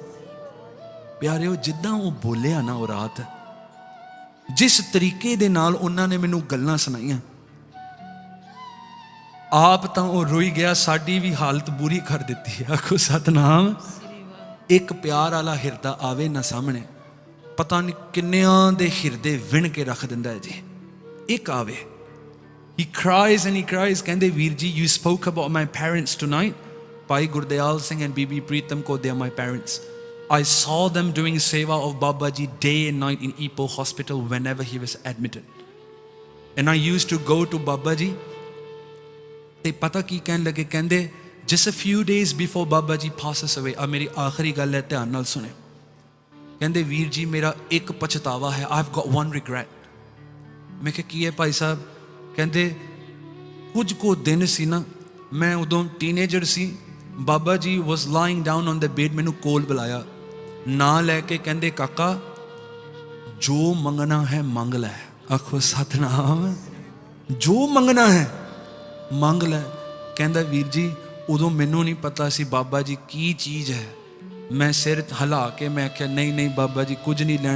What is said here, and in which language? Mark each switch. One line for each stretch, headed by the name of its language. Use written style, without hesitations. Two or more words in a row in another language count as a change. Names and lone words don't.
Punjabi: ਪਿਆਰਿਓ ਜਿੱਦਾਂ ਉਹ ਬੋਲਿਆ ਨਾ ਉਹ ਰਾਤ, ਜਿਸ ਤਰੀਕੇ ਦੇ ਨਾਲ ਉਹਨਾਂ ਨੇ ਮੈਨੂੰ ਗੱਲਾਂ ਸੁਣਾਈਆਂ, ਆਪ ਤਾਂ ਉਹ ਰੋਈ ਗਿਆ, ਸਾਡੀ ਵੀ ਹਾਲਤ ਬੁਰੀ ਕਰ ਦਿੱਤੀ। ਆਖੋ ਸਤਨਾਮ। ਇੱਕ ਪਿਆਰ ਵਾਲਾ ਹਿਰਦਾ ਆਵੇ ਨਾ ਸਾਹਮਣੇ, ਪਤਾ ਨਹੀਂ ਕਿੰਨਿਆਂ ਦੇ ਹਿਰਦੇ ਵਿਣ ਕੇ ਰੱਖ ਦਿੰਦਾ ਹੈ ਜੀ। ਇੱਕ ਆਵੇ,
English: he cries and he cries,
Punjabi: ਕਹਿੰਦੇ ਵੀਰ ਜੀ
English: you spoke about my parents tonight, ਭਾਈ ਗੁਰਦਿਆਲ ਸਿੰਘ and ਬੀਬੀ ਪ੍ਰੀਤਮ ਕੌਰ, they are my parents. I saw them doing seva of Baba Ji day and night in Ipoh hospital whenever he was admitted. And I used to go to Baba Ji.
Punjabi: ਤੇ ਪਤਾ ਕੀ ਕਹਿਣ ਲੱਗੇ? ਕਹਿੰਦੇ
English: just a few days before Baba Ji passes away,
Punjabi: ਆ ਮੇਰੀ ਆਖਰੀ ਗੱਲ ਹੈ, ਧਿਆਨ ਨਾਲ ਸੁਣੇ। ਕਹਿੰਦੇ ਵੀਰ ਜੀ ਮੇਰਾ ਇੱਕ ਪਛਤਾਵਾ ਹੈ,
English: I've got one regret।
Punjabi: ਮੈਂ ਕਿਹਾ ਕੀ ਹੈ ਭਾਈ ਸਾਹਿਬ? ਕਹਿੰਦੇ ਕੁਝ ਕੁ ਦਿਨ ਸੀ ਨਾ, ਮੈਂ ਉਦੋਂ ਟੀਨੇਜਰ ਸੀ, ਬਾਬਾ ਜੀ
English: was lying down on the bed,
Punjabi: ਮੈਨੂੰ ਕੋਲ ਬੁਲਾਇਆ, ਨਾਂ ਲੈ ਕੇ ਕਹਿੰਦੇ ਕਾਕਾ ਜੋ ਮੰਗਣਾ ਹੈ ਮੰਗ ਲੈ। ਆਖੋ ਸਤਨਾਮ। ਜੋ ਮੰਗਣਾ ਹੈ ਮੰਗ ਲੈ। ਕਹਿੰਦਾ ਵੀਰ ਜੀ ਉਦੋਂ ਮੈਨੂੰ ਨਹੀਂ ਪਤਾ ਸੀ ਬਾਬਾ ਜੀ ਕੀ ਚੀਜ਼ ਹੈ। ਮੈਂ ਸਿਰ ਹਿਲਾ ਕੇ ਮੈਂ ਆਖਿਆ ਨਹੀਂ ਨਹੀਂ ਬਾਬਾ ਜੀ ਕੁਝ ਨਹੀਂ ਲੈਣਾ।